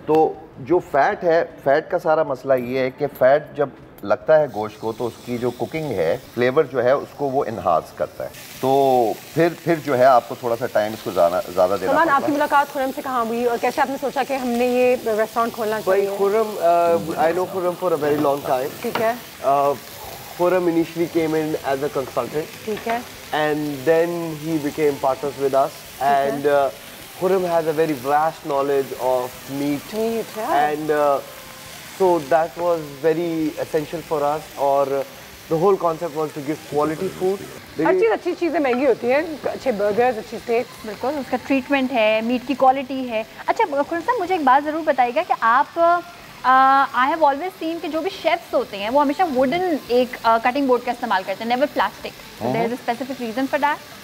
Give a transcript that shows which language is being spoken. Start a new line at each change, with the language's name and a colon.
Hindi: तो जो फैट है, फैट का सारा मसला ये है कि फैट जब लगता है गोश्त को तो उसकी जो कुकिंग है, फ्लेवर जो है उसको वो इनहांस करता है, तो फिर जो है आपको थोड़ा सा टाइम इसको ज़्यादा देना पड़ता है। आपकी मुलाकात खुरम से कहाँ हुई और कैसे आपने सोचा कि हमने ये रेस्टोरेंट खोलना चाहिए?
English: Khurram, I know Khurram for a very long time,
Hindi: ठीक है।
English: Khurram initially came in as a consultant,
Hindi: ठीक है,
English: and then he became partners with us, and Khurram has a very vast knowledge of meat, and so that was very essential for us, or the whole concept was to give quality food.
Hindi: अच्छी चीज़ें महंगी होती हैं, अच्छे burgers, अच्छी stakes, बिल्कुल उसका treatment है, मीट की क्वालिटी है। अच्छा खुरम साहब, मुझे एक बात ज़रूर बताइएगा कि आप
English: I have always seen
Hindi: कि जो भी शेफ्स होते हैं वो हमेशा वुडन एक कटिंग बोर्ड का इस्तेमाल करते हैं, never plastic,
English: So there is a specific reason for that?